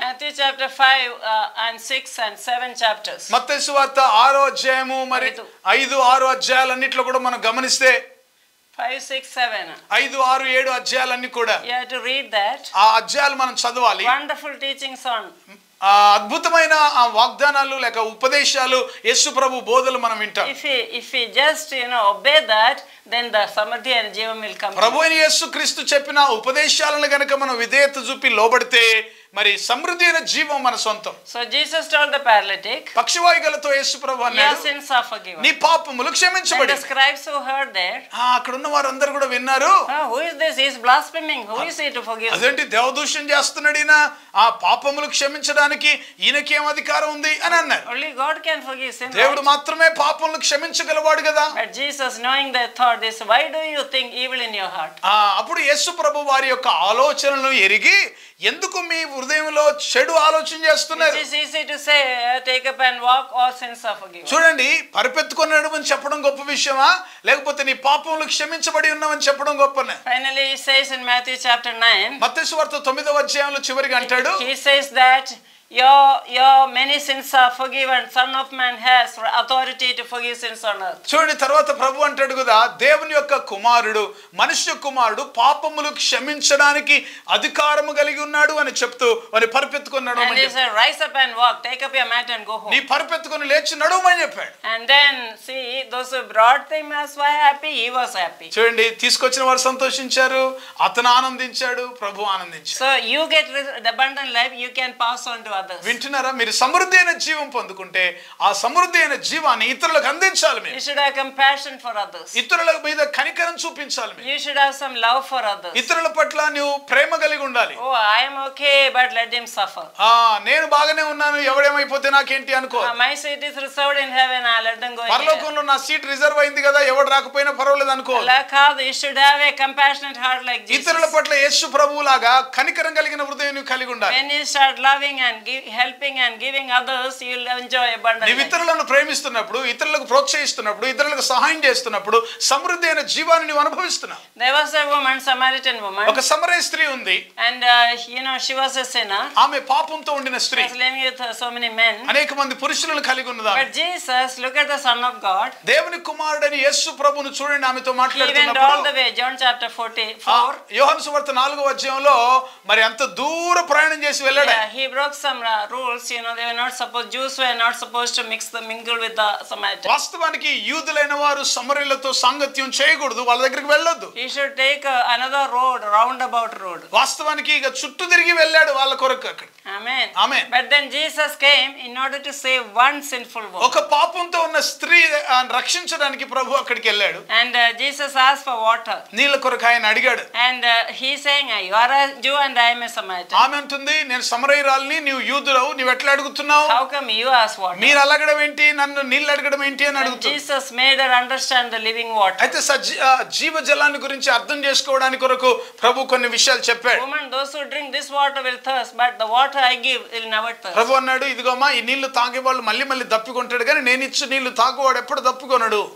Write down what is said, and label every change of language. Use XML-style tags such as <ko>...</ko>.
<en>Matthew chapter 5 and 6 and 7 chapters.</en> <te>మత్తయి సువార్త 6వ అధ్యాయము మరి 5, 6 అధ్యాయాలన్నిట్లో కూడా మనం గమనిస్తే</te> <en>5, 6, 7.</en> <te>5, 6, 7 అధ్యాయాలన్నీ కూడా</te> <en>You have to read that.</en> <te>ఆ అధ్యాయాలు మనం చదవాలి.</te> <en>Wonderful teachings on</en> <te>అద్భుతమైన వాగ్దానాలు లేక ఉపదేశాలు, యేసు ప్రభు బోధలు మనం వింటాం.</te> <en>If we just obey that, then the samadhi and jivam will come.</en> <te>ప్రభు అయిన యేసుక్రీస్తు చెప్పిన ఉపదేశాలను గనుక మనం విధేయత చూపి లోబడితే మరి సమృద్ధి అయిన జీవం మన సొంతం.</te> <en>So Jesus told the paralytic,</en> <te>పక్షవాయువులతో యేసు ప్రభు అన్నాడు,</te> <en>your sins are forgiven.</en> <te>నీ పాపములు క్షమించబడి.</te> <en>The scribes who heard that,</en> <te>అక్కడ ఉన్న వారందరూ కూడా విన్నారు,</te> <en>who is this? He is blaspheming. Who is he to forgive?</en> <te>అదేంటి దేవదూషణ చేస్తున్నాడు ఈయన, ఆ పాపములు క్షమించడానికి ఈయనకి ఏం అధికారం ఉంది అని అన్నారు.</te> <en>Only God can forgive sin.</en> <te>దేవుడు మాత్రమే పాపములు క్షమించగలవాడు కదా.</te> <en>But Jesus, knowing their thought, this, why do you think evil in your heart?</en> <te>అప్పుడు యేసు ప్రభు వారి యొక్క ఆలోచనలను ఎరిగి, ఎందుకు మీ హృదయంలో చెడు ఆలోచన చేస్తున్నారు?</te> <en>It is easy to say, take up and walk, all sins are forgiven.</en> <te>చూడండి, పరిపెత్తుకున్నాడు అని చెప్పడం గొప్ప విషయమా, లేకపోతే నీ పాపములు క్షమించబడి ఉన్నావని చెప్పడం గొప్పనే?</te> <en>Finally he says in Matthew chapter 9,</en> <te>మత్తయి సువార్త 9వ అధ్యాయంలో చివరిగా అంటాడు,</te> <en>he says that your many sins are forgiven. Son of man has authority to forgive sins on earth.</en> <te>చూడండి, తర్వాత ప్రభు అంటాడు కదా, దేవుని యొక్క కుమారుడు, మనుష్య కుమారుడు పాపములు క్షమించడానికి అధికారము కలిగి ఉన్నాడు అని చెప్తూ వాని పరిపెత్తుకున్నాడు.</te> <en>And he said, rise up and walk, take up your mat and go home.</en> <te>నీ పరిపెత్తుకొని లేచి నడువమని చెప్పాడు.</te> <en>And then see, those who brought him were happy, he was happy.</en> <te>చూడండి, తీసుకొచ్చిన వారు సంతోషించారు, అతను ఆనందించాడు, ప్రభు ఆనందించాడు.</te> <en>So you get the abundant life, you can pass on to others.</en> <te>వింటున్నారా? మీరు సమృద్ధి అయిన జీవం పొందుకుంటే ఆ సమృద్ధి అయిన జీవాన్ని ఇతరులకు అందించాలి. మీరు</te> <en>You should have compassion for others.</en> <te>ఇతరుల మీద కనికరం చూపించాలి.</te> <en>You should have some love for others.</en> <te>ఇతరుల పట్ల నువ్వు ప్రేమ కలిగి ఉండాలి.</te> <en>Oh, I am okay, but let him suffer.</en> <te>నేను బాగానే ఉన్నాను, ఎవడేమైపోతే నాకేంటి అనుకో.</te> <en>My seat is reserved in heaven, I let them go.</en> <te>పరలోకంలో నా సీట్ రిజర్వ్ అయింది కదా, ఎవడు రాకపోయినా పర్వాలేదు అనుకో.</te> <en>You should have a compassionate heart like Jesus.</en> <te>ఇతరుల పట్ల యేసు ప్రభువులాగా కనికరం కలిగిన హృదయం కలిగి ఉండాలి.</te> <en>When you start loving and helping and giving others, you will enjoy abundance.</en> <te>నీవు ఇతరులను ప్రేమిస్తున్నప్పుడు, ఇతరులకు ప్రోత్సహిస్తున్నప్పుడు, ఇతరులకు సహాయం చేస్తున్నప్పుడు సమృద్ధి అయిన జీవాన్ని నీవు అనుభవిస్తున్నావు.</te> <en>There was a woman, Samaritan woman.</en> <te>ఒక సమరయ స్త్రీ ఉంది.</te> <en>And she was a sinner.</en> <te>ఆమె పాపంతో ఉండిన స్త్రీ.</te> <en>She was living with so many men.</en> <te>అనేక మంది పురుషులను కలిగి ఉన్నది.</te> <en>But Jesus, look at the Son of God.</en> <te>దేవుని కుమారుడైన యేసు ప్రభువును చూడండి, ఆమెతో మాట్లాడుతున్నప్పుడు.</te> <en>He went all the way, John chapter 44.</en> <te>యోహాను సువార్త 4వ అధ్యాయంలో మరి అంత దూర ప్రయాణం చేసి వెళ్ళాడు.</te> <en>He broke some rules. They were not supposed, Jews were not supposed to mingle with the Samaritans.</en> <te>వాస్తవానికి యూదులైన వారు సమరయులతో సాంగత్యం చేయకూడదు, వాళ్ళ దగ్గరికి వెళ్ళొద్దు.</te> <en>He should take another road, roundabout road.</en> <te>వాస్తవానికి ఇక చుట్టూ తిరిగి వెళ్ళాడు వాళ్ళ కొరకు అక్కడ.</te> <en>Amen. Amen. But then Jesus came in order to save one sinful woman.</en> <te>ఒక పాపంతో ఉన్న స్త్రీ రక్షించడానికి ప్రభు అక్కడికి వెళ్ళాడు.</te> <en>And Jesus asked for water.</en> <te>నీళ్ళ కొరకు ఆయన అడిగాడు.</te> <en>And he saying, you are a Jew and I am a Samaritan.</en> <te>ఆమె అంటుంది, నేను సమరయురాలిని, నీవు యూదుడవు, నీవు ఎట్లా అడుగుతున్నావు?</te> <en>How come you ask water?</en> <te>మీరు అడగడం ఏంటి, నన్ను నీళ్ళు అడగడం ఏంటి అని అడుగుతుంది.</te> <en>Jesus made her understand the living water.</en> <te>అయితే జీవజలాన్ని గురించి అర్థం చేసుకోవడానికి కొరకు ప్రభు కొన్ని విషయాలు చెప్పాడు.</te> <en>Woman, those who drink this water will thirst, but the water I give will never thirst.</en> <te>ప్రభు అన్నాడు, ఇదిగోమా, ఈ నీళ్లు తాగేవాళ్ళు మళ్ళీ మళ్ళీ దప్పికొంటాడు, కానీ నేను ఇచ్చే నీళ్లు తాగువాడు ఎప్పుడు దప్పుకొనడు.</te>